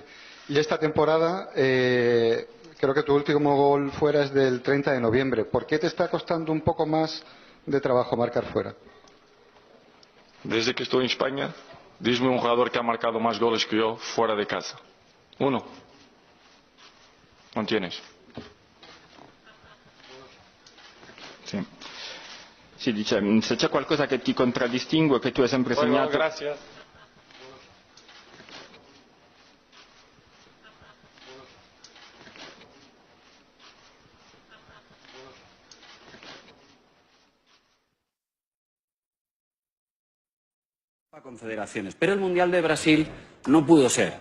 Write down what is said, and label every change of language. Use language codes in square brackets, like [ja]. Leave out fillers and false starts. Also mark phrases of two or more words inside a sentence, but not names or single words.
[es] Y esta temporada, creo que tu último gol fuera es del 30 de noviembre. ¿Por qué te está costando un poco más de trabajo marcar fuera? Desde que estoy en España, dime un jugador que ha marcado más goles que yo fuera de casa. Uno. Non tienes. [it] Sì. Si dice, se c'è qualcosa che ti contraddistingue, che tu hai sempre [es] Bueno, [it] segnato... [es] gracias. Confederaciones, pero el Mundial de Brasil no pudo ser.